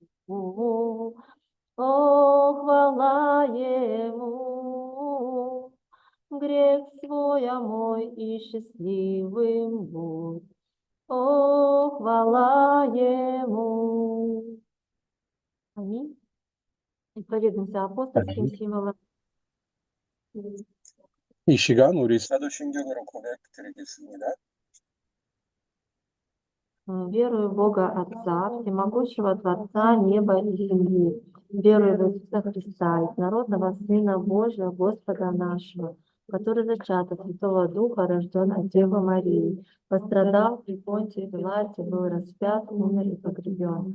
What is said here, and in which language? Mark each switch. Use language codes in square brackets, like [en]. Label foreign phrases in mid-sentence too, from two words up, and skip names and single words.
[ru] О, хвала Ему! Грех свой омой и счастливым будь. О, хвала Ему! Аминь. Исповедуемся апостольским символом. [ko] 이 시간 우리 사도신경으로 고백드리겠습니다. [ru] Верую в Бога Отца, всемогущего Творца неба и земли. Верую в Иисуса Христа, единородного Сына Божия, Господа нашего, который зачат от Святого Духа, рожден от Девы Марии, пострадал при Понтии Пилате, был распят, умер и погребен.